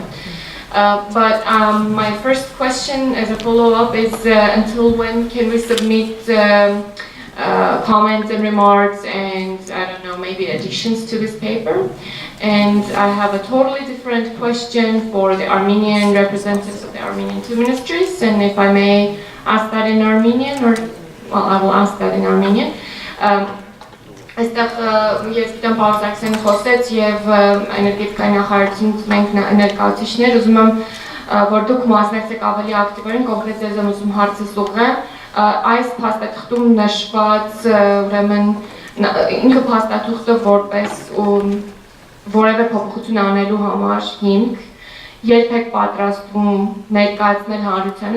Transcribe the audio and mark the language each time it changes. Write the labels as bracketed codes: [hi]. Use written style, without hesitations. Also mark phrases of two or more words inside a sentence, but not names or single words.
[en] But my first question as a follow-up is until when can we submit comments and remarks and, I don't know, maybe additions to this paper? And I have a totally different question for the Armenian representatives of the Armenian two ministries, and if I may ask that in Armenian, or, well, I will ask that in Armenian. [hy] Այստեղ ես գիտեմ պարոն Սարգսյանը խոսեց եւ էներգետիկայի նախարարությունից մենք ներկայացուցիչներ ուզում եմ որ դուք մասնակցեք ավելի ակտիվորեն կոնկրետ ձեզ եմ ուզում հարցս ուղղեմ այս փաստաթղթում նշված ուրեմն ինքը փաստաթուղթը որպես որևէ փոփոխություն անելու համար հիմք երբեք պատրաստվում ներկայացնել հանրությանը